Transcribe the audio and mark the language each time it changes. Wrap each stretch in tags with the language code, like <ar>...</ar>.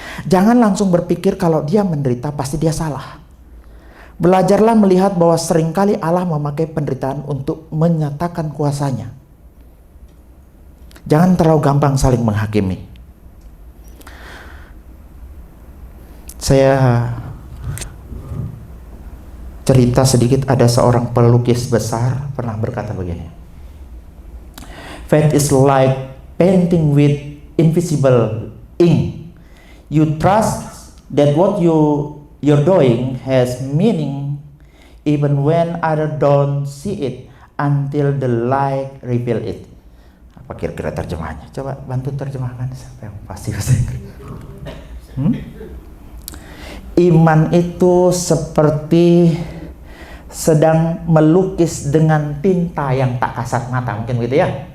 <id>Jangan langsung berpikir kalau dia menderita pasti dia salah. Belajarlah melihat bahwa seringkali Allah memakai penderitaan untuk menyatakan kuasanya. Jangan terlalu gampang saling menghakimi. Saya cerita sedikit, ada seorang pelukis besar pernah berkata begini.</id> <en>Faith is like painting with invisible ink. You trust that what you're doing has meaning even when others don't see it until the light reveal it.</en> <id>Apa kira-kira terjemahannya? Coba bantu terjemahkan sampai pasti bahasa Inggris. Iman itu seperti sedang melukis dengan tinta yang tak kasat mata, mungkin begitu ya.</id>